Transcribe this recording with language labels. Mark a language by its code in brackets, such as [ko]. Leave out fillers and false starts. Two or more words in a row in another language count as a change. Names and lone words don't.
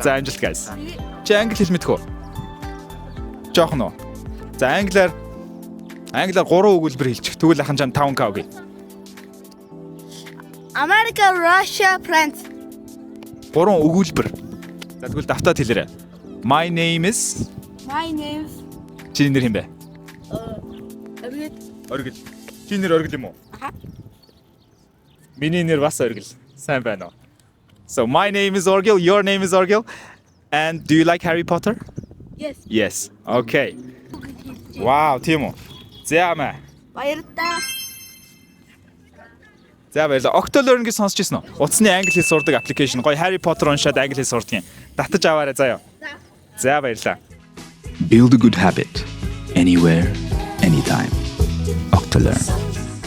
[mn] За, амжилт guys. Чи англи хэл мэдэх үү? Жохон уу? За, англиар 3 өгүүлбэр хэлчих. Тэгвэл ахын чам 5k өгье. America, Russia, France. 3 өгүүлбэр. За, тэгвэл давтаад хэлээрэй. [en] My name is My name's [mn] Чиний нэр хэм бэ? Orgil. Оргил. Чиний нэр Оргил юм уу? Миний нэр бас Оргил. Сайн байна уу? [en] So my name is Orgil, your name is Orgil. And do you like Harry Potter? Yes. Yes. Okay. Wow, [mn] тийм үү. За мэ. Баярлалаа. За баярлалаа. Octolearn-ыг сонсч ирсэн үү? Утасны англи хэл сурдаг аппликейшн. Гоё Harry Potter уншаад англи хэл сурдаг юм. Татаж аваарай заяа. За баярлалаа. [en] Build a good habit anywhere, anytime. Octolearn.